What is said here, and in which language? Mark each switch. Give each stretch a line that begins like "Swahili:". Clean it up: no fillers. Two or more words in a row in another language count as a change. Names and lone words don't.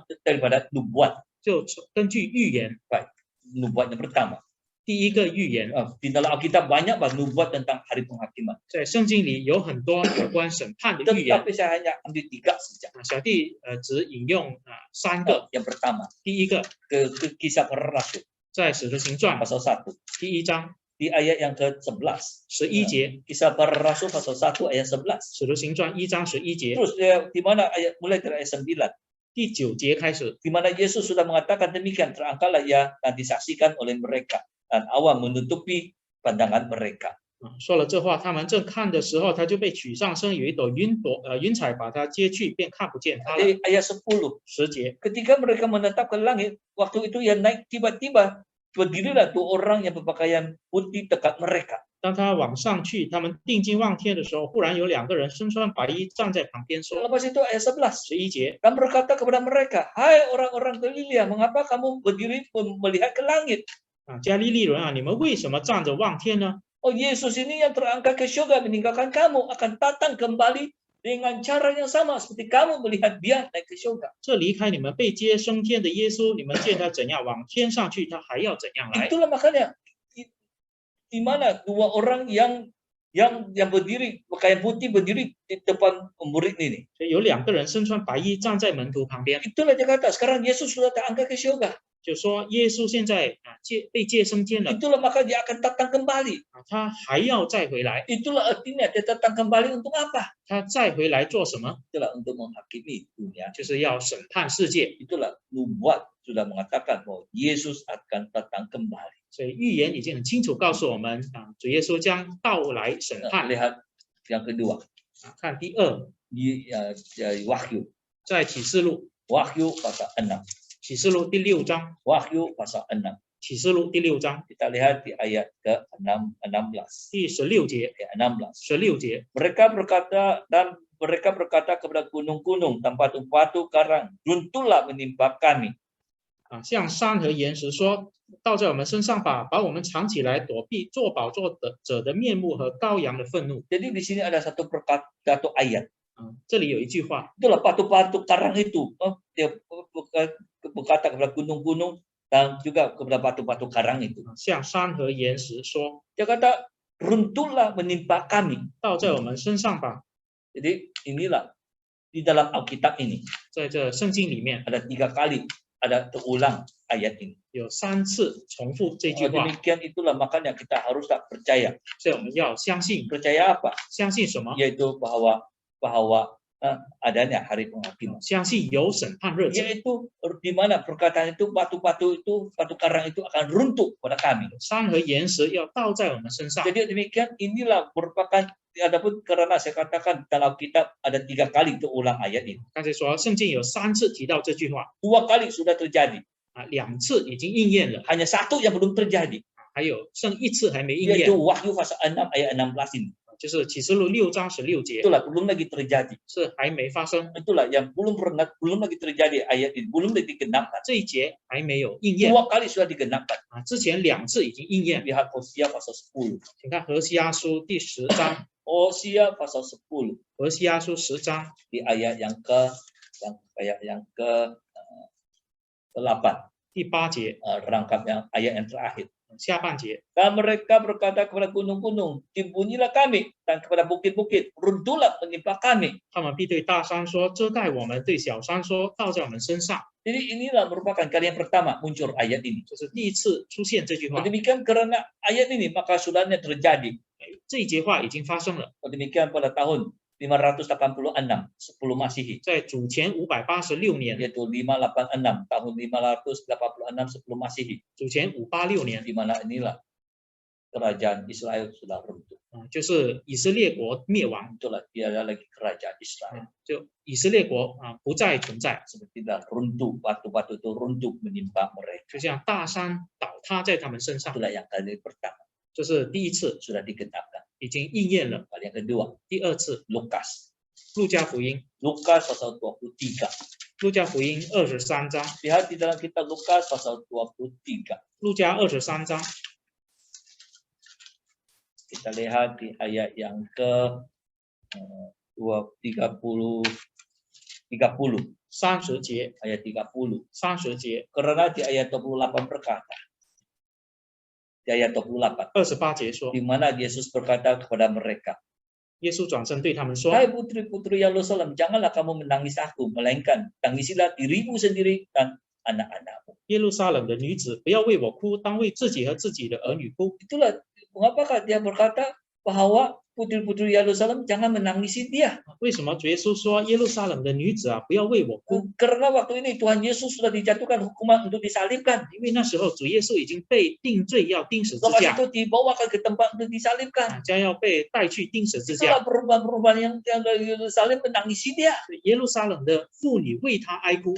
Malay: Itulah daripada nubuat.
Chinese: 就根据预言，
Malay: Nubuat yang pertama.
Chinese: 第一个预言，
Malay: Di dalam Alkitab banyak nubuat tentang hari penghakiman.
Chinese: 在圣经里有很多有关审判的预言。
Malay: Tetapi saya hanya ambil 3 saja.
Chinese: 啊，小弟只引用3个。
Malay: Yang pertama,
Chinese: 第一个
Malay: ke Kisah Para Rasul
Chinese: 在使徒行传
Malay: pasal 1.
Chinese: 第1章
Malay: Di ayat yang ke-11.
Chinese: 11节，
Malay: Kisah Para Rasul pasal 1 ayat 11.
Chinese: 使徒行传1章11节，
Malay: Terus di mana ayat mulai dari ayat 9.
Chinese: 第9节开始，
Malay: Di mana Yesus sudah mengatakan demikian, terangkatlah ia dan disaksikan oleh mereka, dan awan menutupi pandangan mereka.
Chinese: 说了这话，他们正看的时候，他就被取上身，有一朵云彩把他接去，便看不见他了。
Malay: Ayat 10.
Chinese: 10节，
Malay: Ketika mereka menetap ke langit, waktu itu ia naik tiba-tiba, berdirilah 2 orang yang berpakaian putih dekat mereka.
Chinese: 当他往上去，他们定睛望天的时候，忽然有2个人身穿白衣站在旁边说
Malay: Lepas itu ayat 11.
Chinese: ：11节，
Malay: Dan berkata kepada mereka, hai orang-orang Galilea, mengapa kamu berdiri melihat ke langit?
Chinese: 啊，加利利人啊，你们为什么站着望天呢？
Malay: Oh, Yesus ini yang terangkat ke surga meninggalkan kamu akan datang kembali dengan cara yang sama seperti kamu melihat dia naik ke surga.
Chinese: 这离开你们被接升天的耶稣，你们见他怎样往天上去，他还要怎样来。
Malay: Itulah makanya di mana 2 orang yang berdiri pakaian putih berdiri di depan murid ini.
Chinese: 所以有2个人身穿白衣站在门徒旁边，
Malay: Itulah dia kata sekarang Yesus sudah terangkat ke surga.
Chinese: 就说耶稣现在被接升天了，
Malay: Itulah maka dia akan datang kembali.
Chinese: 他还要再回来，
Malay: Itulah artinya dia datang kembali untuk apa?
Chinese: 他再回来做什么？
Malay: Itulah untuk menghakimi dunia.
Chinese: 就是要审判世界。
Malay: Itulah nubuat sudah mengatakan bahwa Yesus akan datang kembali.
Chinese: 所以预言已经很清楚告诉我们啊，主耶稣将到来审
Malay: Nah,
Chinese: 判。
Malay: lihat yang kedua
Chinese: 啊，看第2，
Malay: di Wahyu.
Chinese: 在启示录，
Malay: Wahyu pasal 6.
Chinese: 启示录第6章，
Malay: Wahyu pasal 6.
Chinese: 启示录第6章
Malay: Kita lihat di ayat ke-16.
Chinese: 第16节，
Malay: Ayat 16.
Chinese: 16节，
Malay: Mereka berkata kepada gunung-gunung dan batu-batu karang, runtuhlah menimpa kami.
Chinese: 啊，向山和岩石说：“倒在我们身上吧，把我们藏起来，躲避做宝座者的面目和羔羊的愤怒。
Malay: Jadi di sini ada satu ayat. ”
Chinese: 啊，这里有一句话，
Malay: Itulah batu-batu karang itu. Dia berkata kepada gunung-gunung dan juga kepada batu-batu karang itu.
Chinese: 向山和岩石说
Malay: Dia kata, runtuhlah menimpa kami.：“
Chinese: 倒在我们身上吧。
Malay: Jadi inilah di dalam Alkitab ini ”
Chinese: 在这圣经里面
Malay: ada 3 kali ada terulang ayat ini.
Chinese: 有3次重复这句话，
Malay: Demikian itulah makanya kita harus tak percaya.
Chinese: 所以我们要相信，
Malay: Percaya apa?
Chinese: 相信什么？
Malay: Yaitu bahwa adanya hari penghakiman.
Chinese: 相信有审判日子。
Malay: Yaitu di mana perkataan itu batu karang itu akan runtuh pada kami.
Chinese: 山和岩石要倒在我们身上。
Malay: Jadi demikian inilah merupakan adapun karena saya katakan dalam kitab ada 3 kali terulang ayat ini.
Chinese: 刚才说圣经有3次提到这句话，
Malay: 2 kali sudah terjadi.
Chinese: 啊，2次已经应验了，
Malay: Hanya 1 yang belum terjadi.
Chinese: 还有剩1次还没应验
Malay: Yaitu， Wahyu pasal 6 ayat 16 ini.
Chinese: 就是启示录6章16节，
Malay: Itulah belum lagi terjadi.
Chinese: 是还没发生，
Malay: Itulah yang belum lagi terjadi ayat ini. Belum lagi digenapkan.
Chinese: 这一节还没有应验
Malay: 2 kali sudah digenapkan.
Chinese: 啊，之前2次已经应验。
Malay: Lihat Hosea pasal 10.
Chinese: 请看何西阿书第10章，
Malay: Hosea pasal 10.
Chinese: 何西阿书10章
Malay: Di ayat yang ke 8.
Chinese: 第8节
Malay: Rangkap yang ayat yang terakhir.
Chinese: 下半节，
Malay: Dan mereka berkata kepada gunung-gunung, timbunilah kami, dan kepada bukit-bukit, runtuhlah menimpa kami.
Chinese: 他们必对大山说：“遮盖我们；对小山说：倒在我们身上。
Malay: Jadi inilah merupakan kali yang pertama muncul ayat ini. ”
Chinese: 这是第1次出现这句话。
Malay: Demikian karena ayat ini maka sudahnya terjadi
Chinese: 这一节话已经发生了，
Malay: Demikian pada tahun 586 sebelum Masehi,
Chinese: 在主前586年，
Malay: yaitu 586 tahun 586 sebelum Masehi,
Chinese: 主前586年，
Malay: di mana inilah kerajaan Israel sudah runtuh.
Chinese: 就是以色列国灭亡，
Malay: Itulah tiada lagi kerajaan Israel.
Chinese: 就以色列国不再存在，
Malay: Seperti dah runtuh, batu-batu itu runtuh menimpa mereka.
Chinese: 就像大山倒塌在他们身上，
Malay: Itulah yang kali pertama
Chinese: 这是第一次，
Malay: sudah digenapkan.
Chinese: 已经应验了。
Malay: Kali yang kedua,
Chinese: 第二次，
Malay: Lukas.
Chinese: 路加福音，
Malay: Lukas pasal 23.
Chinese: 路加福音23章，
Malay: Lihat di dalam kitab Lukas pasal 23.
Chinese: 路加23章，
Malay: Kita lihat di ayat yang ke 30
Chinese: 30节，
Malay: ayat 30.
Chinese: 30节，
Malay: Karena di ayat 28 berkata, di ayat 28,
Chinese: 28 节说
Malay: di，mana Yesus berkata kepada mereka,
Chinese: 耶稣转身对他们说
Malay: hai putri-putri Yerusalem, janganlah kamu menangis aku, melainkan tangisilah dirimu sendiri dan anak-anakmu.：“
Chinese: 耶路撒冷的女子，不要为我哭，当为自己和自己的儿女哭。
Malay: Itulah mengapa dia berkata bahwa putri-putri Yerusalem jangan menangisi dia. ”
Chinese: 为什么主耶稣说耶路撒冷的女子不要为我哭？
Malay: Karena waktu ini Tuhan Yesus sudah dijatuhkan hukuman untuk disalibkan.
Chinese: 因为那时候主耶稣已经被定罪，要钉十字
Malay: Lepas
Chinese: 架，
Malay: itu dibawakan ke tempat untuk disalibkan.
Chinese: 将要被带去钉十字
Malay: Itulah
Chinese: 架。
Malay: perubahan-perubahan yang Yerusalem menangisi dia.
Chinese: 耶路撒冷的妇女为他哀哭，